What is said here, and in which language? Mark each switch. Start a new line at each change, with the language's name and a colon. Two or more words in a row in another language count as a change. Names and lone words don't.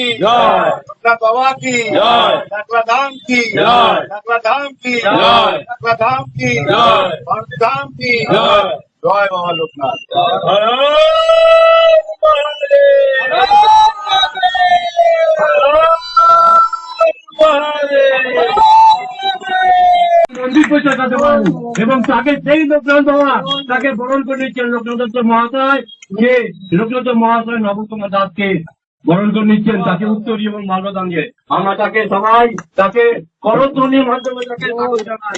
Hindi: जय, लोकनाथ बाबा की जय, नकला धाम की जय, नकला धाम की जय, नकला धाम की जय, भारत धाम की जय, जय बाबा लोकनाथ।
Bangla: মন্দির পৌঁছাতে পারবো এবং তাকে সেই লোকনাথ বাবা তাকে বরণ করে নিচ্ছেন। লোকনাথ মহাশয় যে লোকনাথ মহাশয় নবকুমার দাসকে বরণ করে নিচ্ছেন, তাকে উত্তরী এবং মাল্যদান দিয়ে আমরা তাকে সবাই তাকে করধ্বনির মাধ্যমে তাকে জানাই।